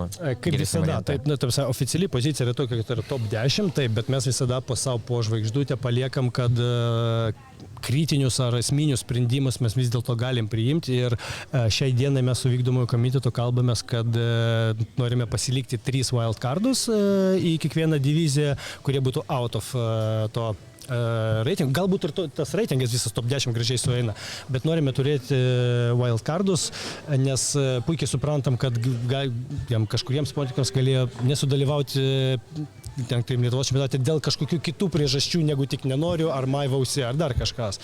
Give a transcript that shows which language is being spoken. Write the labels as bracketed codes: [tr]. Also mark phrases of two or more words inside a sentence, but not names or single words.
[lt] Kaip visada, taip, oficiali pozicija yra tokia, kad yra top 10, taip, bet mes visada po žvaigždutę paliekam, kad kritinius ar esminius sprendimus mes vis dėlto galim priimti ir šiai dienai mes su vykdomojo komitetu kalbamės, kad norime pasilikti 3 wildcardus į kiekvieną diviziją, kurie būtų [en] out of [lt] to reiting. Galbūt ir tas reitingas visas top 10 gražiai sueina, bet norime turėti wildcardus, nes puikiai suprantam, kad kažkuriems sportininkams galėjo nesudalyvauti Lietuvos čempionate dėl kažkokių kitų priežasčių, negu tik nenoriu, ar maivausi, ar dar kažkas.